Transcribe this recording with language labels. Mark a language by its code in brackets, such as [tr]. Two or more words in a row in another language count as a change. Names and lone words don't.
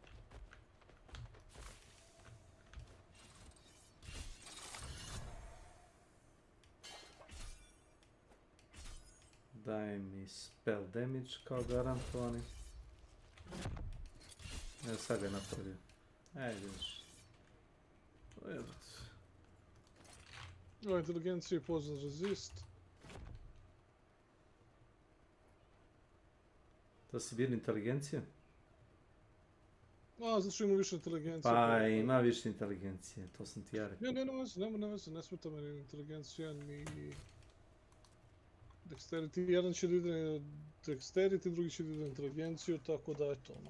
[sr] Daj mi [en] spell damage [sr] kao garantovani. Evo sad ga je napravio. Ajde još. Inteligencija i [en] poison resist. [sr] To si bir inteligencija? Znači ima više inteligencije. Pa ima više inteligencije, to sam ti ja rekao. Ne veze, ne smeta me ni inteligencija, ni dexterity. Jedan će da ide dexterity, drugi će da ide inteligenciju, tako da eto ono.